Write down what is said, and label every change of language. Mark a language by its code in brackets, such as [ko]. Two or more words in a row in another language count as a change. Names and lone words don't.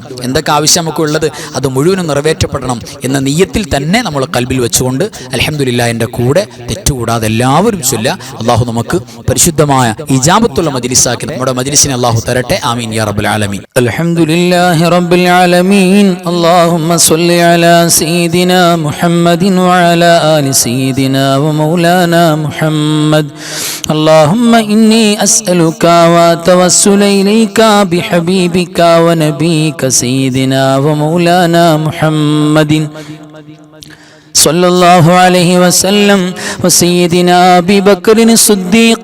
[ml] എന്തൊക്കെ ആവശ്യം നമുക്കുള്ളത് അത് മുഴുവനും നിറവേറ്റപ്പെടണം എന്ന നിയ്യത്തിൽ തന്നെ നമ്മൾ കൽബിൽ വെച്ചുകൊണ്ട് അൽഹംദുലില്ലാഹ് എൻ്റെ കൂടെ തെറ്റുകൂടാതെ എല്ലാവരും ചൊല്ലുക. അള്ളാഹു നമുക്ക് പരിശുദ്ധമായ ഇജാബത്തുള്ള മജ്ലിസാക്കി നമ്മുടെ മജ്ലിസിനെ അള്ളാഹു തരട്ടെ. [ar] آمين يا رب العالمين. الحمد لله رب العالمين. اللهم صل على سيدنا محمد وعلى آل سيدنا ومولانا محمد. اللهم إني أسألك وأتوسل إليك بحبيبك ونبيك سيدنا ومولانا محمد صلى الله عليه وسلم وسيدنا أبي بكر الصديق